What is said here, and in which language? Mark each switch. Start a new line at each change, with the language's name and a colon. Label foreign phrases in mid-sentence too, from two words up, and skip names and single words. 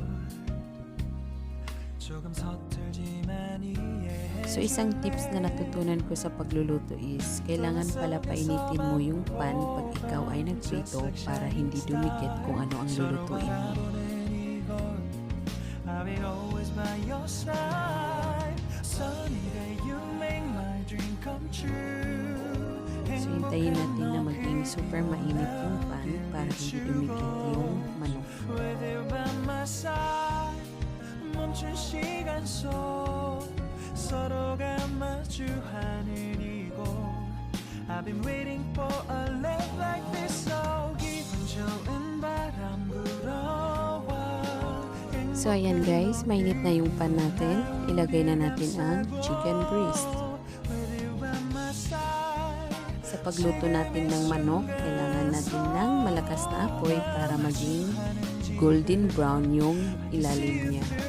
Filipino: So isang tips na natutunan ko sa pagluluto is kailangan pala painitin mo yung pan pag ikaw ay nagprito para hindi dumikit kung ano ang lulutuin mo. So hintayin natin na maging super mainit yung pan para hindi dumikit yung manok.
Korean: 서로가 마주하는 이곳
English: I've been waiting for a love like this so
Korean: 기분 좋은 바람 불어와.
Filipino: So ayan guys, mainit na yung pan natin. Ilagay na natin ang chicken breast. Sa pagluto natin ng manok, kailangan natin ng malakas na apoy para maging golden brown yung ilalim niya.